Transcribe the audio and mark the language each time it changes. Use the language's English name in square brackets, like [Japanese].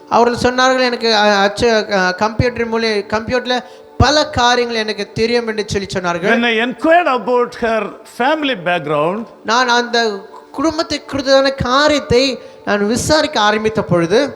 [Tamil] அவர்கள் சொன்னார்கள் எனக்கு கம்ப்யூட்டர்ல பல காரியங்கள் எனக்கு தெரியும் என்று சொல்லி சொன்னார்கள். [English] When I inquired about her family background, [Tamil] நான் அந்த குடும்பத்தை குறித்தான காரியத்தை நான் விசாரிக்க ஆரம்பித்த பொழுது